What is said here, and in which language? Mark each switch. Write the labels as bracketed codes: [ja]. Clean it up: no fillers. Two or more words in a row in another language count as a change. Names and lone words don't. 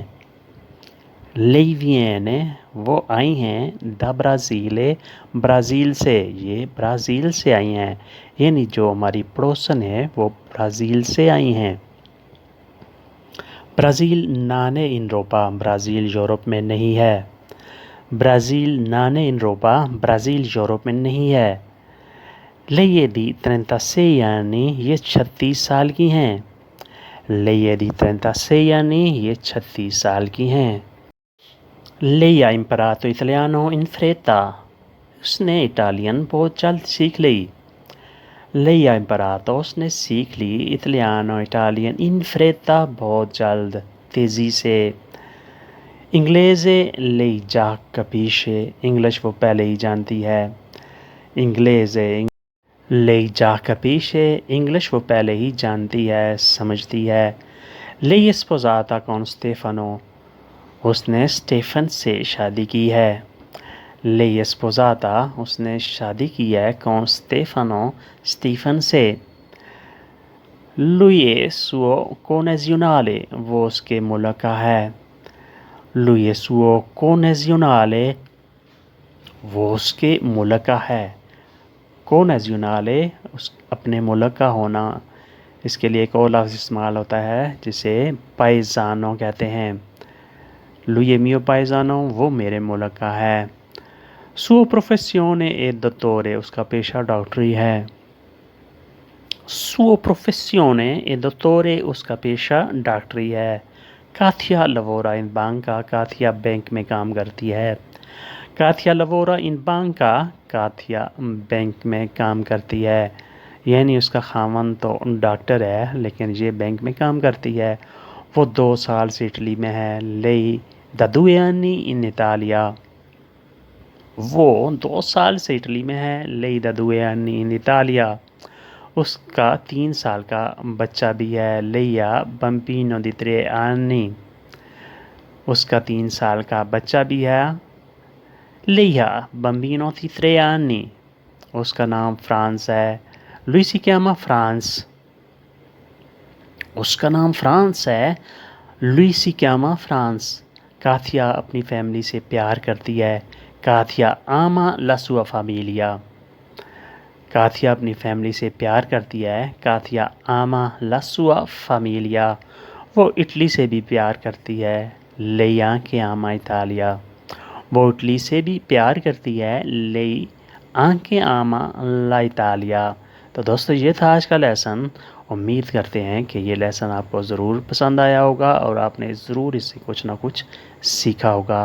[it] Lei viene, [hi] वो आई हैं, [it] da Brasile, [hi] ब्राज़ील से, ये ब्राज़ील से आई हैं। यानी जो हमारी पड़ोसन है वो ब्राज़ील से आई हैं। [it] Brasile non è in Europa, [hi] ब्राज़ील यूरोप में नहीं है। [it] Brasile non è in Europa, [hi] ब्राज़ील यूरोप में नहीं है। [it] Lei è di 36 anni, [hi] ये 36 साल की हैं। [it] Lei è di 36 anni, [hi] ये 36 साल की हैं। [it] Lei ha imparato italiano in fretta, [hi] उसने इटालियन बहुत जल्द सीख ली। [it] Lei ha imparato, [hi] उसने सीख ली, इटालियानो इटालियन, [it] in fretta [hi] बहुत जल्द, तेज़ी से। [it] Inglese lei già capisce, [hi] इंग्लिश वो पहले ही जानती है। [it] Inglese lei già capisce, [hi] इंग्लिश वो पहले ही जानती है, समझती है। [it] Lei è sposata con Stefano, [hi] उसने स्टेफन से शादी की है। [it] Lei è sposata, [hi] उसने शादी की है, [it] con Stefano, [hi] स्टीफन से। [it] Lui è suo connazionale, [hi] वो उसके मुल्क का है। [it] Lui è suo connazionale, [hi] वो उसके मुल्क का है। connazionale, उस अपने मुल्क का होना, इसके लिए एक और लफ्ज़ इस्तेमाल होता है जिसे पाइज़ानो कहते हैं। [it] Lui è mio paesano, [hi] वो मेरे मुल्क का है। [it] Suo professione è dottore, [hi] उसका पेशा डॉक्टरी है। [it] Suo professione è dottore, [hi] उसका पेशा डॉक्टरी है। [it] काथिया lavora in banca, [hi] काथिया बैंक में काम करती है। [it] काथिया lavora in banca, [hi] काथिया बैंक में काम करती है। यानी उसका खामन तो डॉक्टर है लेकिन ये बैंक में काम करती है। वो 2 साल से इटली में है। [it] Lei da 2 anni in Italia, [hi] वो 2 साल से इटली में है। [it] Lei da 2 anni in Italia, [hi] उसका 3 साल का बच्चा भी है। [it] Lei ha bambino di 3 anni, [hi] उसका 3 साल का बच्चा भी है। [it] Lei ha bambino di 3 anni, [hi] उसका नाम फ्रांस है। [it] Lui si chiama Franz, [hi] उसका नाम फ्रांस है। [it] Lui si chiama Franz, [hi] काथिया अपनी फैमिली से प्यार करती है। [it] काथिया ama la sua famiglia, [hi] काथिया अपनी फैमिली से प्यार करती है। [it] काथिया ama la sua famiglia, [hi] वो इटली से भी प्यार करती है। [it] Lei anche ama Italia, [hi] वो इटली से भी प्यार करती है। [it] Lei anche ama la Italia। [hi] तो दोस्तों, ये था आज का लेसन। उम्मीद करते हैं कि ये लेसन आपको ज़रूर पसंद आया होगा और आपने ज़रूर इससे कुछ ना कुछ सीखा होगा।